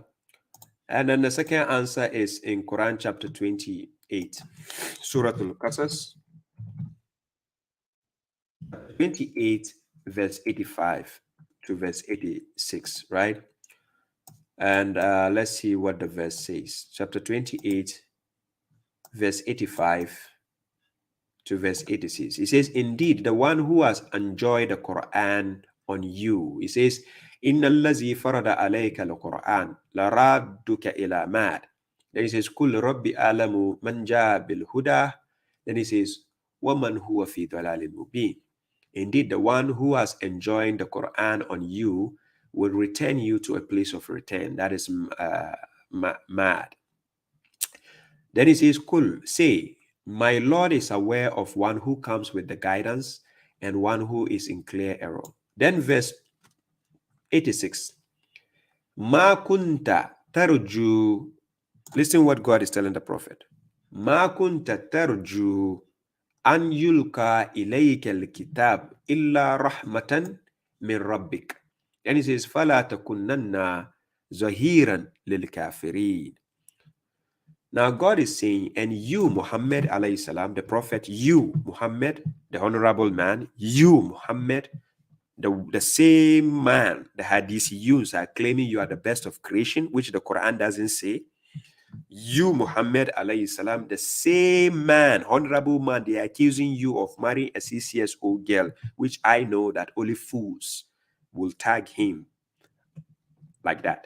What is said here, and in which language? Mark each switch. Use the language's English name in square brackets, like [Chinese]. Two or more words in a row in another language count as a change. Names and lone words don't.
[English] And then the second answer is in Quran chapter 28, Surah Al-Qasas, 28, verse 85 to verse 86, right? And let's see what the verse says. Chapter 28, verse 85 to verse 86. It says, indeed, the one who has enjoyed the Quran on you, it says, [Arabic] إن الذي فرض عليك القرآن لرادك إلى معاد. [English] Then he says, [Arabic] قل ربي أعلم من جاء بالهدى. [English] Then he says, [Arabic] ومن هو في ضلال مبين. [English] Indeed, the one who has enjoined the Quran on you will return you to a place of return. That is mad. Then he says, Kul, say, my Lord is aware of one who comes with the guidance and one who is in clear error. Then verse 86. [Arabic] ما كنت ترجو. [English] Listen what God is telling the prophet. [Arabic] ما كنت ترجو أن يلقى إليك الكتاب إلا رحمة من ربك. [English] And he says [Arabic] فلا تكونن ظهيرا للكافرين. [English] Now God is saying, and you, Muhammad [Arabic] عليه السلام, [English] the prophet, you, Muhammad, the honorable man, you, Muhammad, the same man the hadith used are claiming you are the best of creation, which the Quran doesn't say. You, Muhammad [Arabic] عليه السلام, [English] the same man, honorable man, they are accusing you of marrying a 6 years old girl, which I know that only fools will tag him like that.